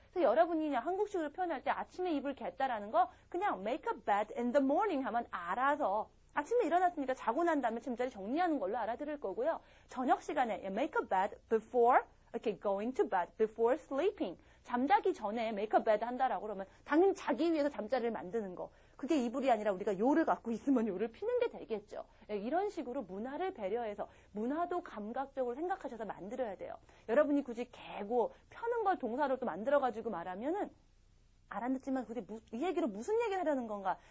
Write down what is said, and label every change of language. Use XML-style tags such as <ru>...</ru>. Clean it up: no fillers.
<ko>그래서 여러분이 그냥 한국식으로 표현할 때 아침에 이불 겠다라는 거 그냥 make a bed in the morning 하면 알아서 아침에 일어났으니까 자고 난 다음에 잠자리 정리하는 걸로 알아들을 거고요. 저녁 시간에</ko> <en>make a bed before going to bed, before sleeping.</en> <ko>잠자기 전에 make a bed 한다라고 그러면 당연히 자기 위해서 잠자리를 만드는 거. 그게 이불이 아니라 우리가 요를 갖고 있으면 요를 피는 게 되겠죠. 이런 식으로 문화를 배려해서 문화도 감각적으로 생각하셔서 만들어야 돼요. 여러분이 굳이 개고 펴는 걸 동사로 또 만들어가지고 말하면은 알아듣지만 그게 이 얘기로 무슨 얘기를 하려는 건가?</ko>